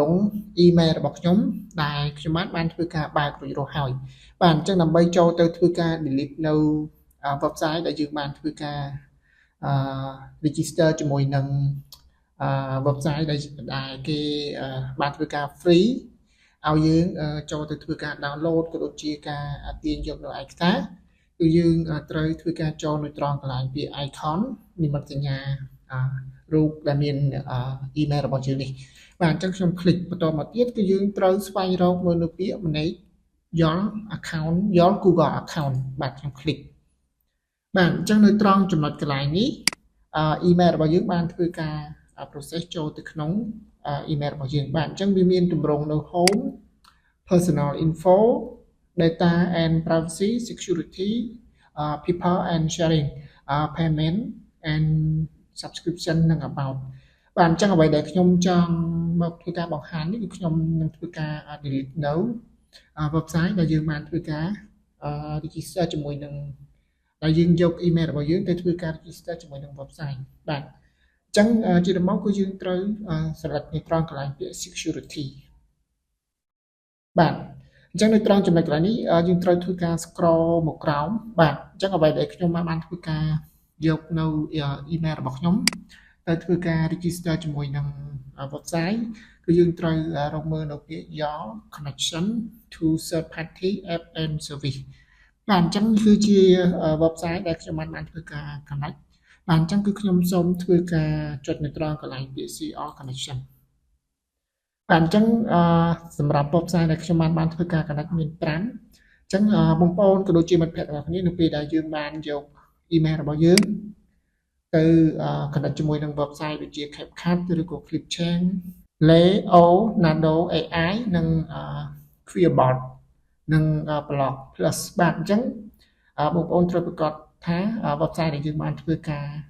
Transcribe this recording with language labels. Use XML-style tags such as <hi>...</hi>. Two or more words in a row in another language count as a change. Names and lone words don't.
<km>ង់ email របស់ខ្ញុំដែលខ្ញុំបានធ្វើការបើករួចរាល់ហើយបាទអញ្ចឹងដើម្បីចូលទៅធ្វើការ delete នៅ website ដែលយើងបានធ្វើការregister ជាមួយនឹងwebsite ដែលគេបានធ្វើការ free ឲ្យយើងចូលទៅធ្វើការ download ក៏ដូចជា ការទាញយកនៅឯកសារគឺយើងត្រូវធ្វើការចូលនៅត្រង់កន្លែងពាក្យ icon និមិត្តសញ្ញារូបដែលមាន email របស់យើងនេះបាទអញ្ចឹងខ្ញុំคลิกបន្តមកទៀតគឺយើង ត្រូវស្វែងរកមើលនៅពាក្យ</km> <en>manage your account your Google account</en> <km>បាទខ្ញុំคลิกបាទអញ្ចឹងនៅត្រង់ចំណុចកន្លែងនេះemail របស់យើងបាន ធ្វើការ process ចូលទៅក្នុង email របស់យើងបាទអញ្ចឹងវាមានទម្រង់នៅ</km> <en>home personal info data and privacy security people and sharing payment and subscription</en> <km>និង about បាទអញ្ចឹងអ្វីដែលខ្ញុំចង់មកធ្វើការបង្ហាញនេះគឺខ្ញុំនឹងធ្វើការ delete នៅ website ដែលយើងបានធ្វើការ register ជាមួយនឹងដែលយើងយក email របស់យើងទៅធ្វើការ register ជាមួយនឹង website បាទអញ្ចឹងជាដំបូងគឺយើងត្រូវ select នៅត្រង់កន្លែងពាក្យ security បាទអញ្ចឹងនៅត្រង់ចំណុចកន្លែងនេះយើងត្រូវធ្វើការ scroll មកក្រោមបាទអញ្ចឹងអ្វីដែលខ្ញុំបានធ្វើការយកនៅ email របស់ខ្ញុំទៅធ្វើការ register ជាមួយនឹង website គឺយើងត្រូវរកមើលនៅពាក្យ</km> <en>your connection to third party app and service</en> <km>បាទអញ្ចឹងគឺជា website ដែលខ្ញុំបានធ្វើការ connect បាទអញ្ចឹងគឺខ្ញុំសូមធ្វើការចុចនៅត្រង់កន្លែងពាក្យ</km> <en>CR connection</en> <km>បាទអញ្ចឹងសម្រាប់ website ដែលខ្ញុំបានធ្វើការ connect មាន5អញ្ចឹងបងប្អូនក៏ដូចជាមិត្តភ័ក្តិរបស់គ្នានៅពេលដែលយើងបានយក email របស់យើងទៅ connect ជាមួយនឹង website ដូចជា CapCut ឬក៏ Clipchamp Leonardo AI និង Queerbot និង Blog Plus បាទអញ្ចឹងបងប្អូនត្រូវប្រកាសថា website ដែលយើងបានធ្វើការ</km>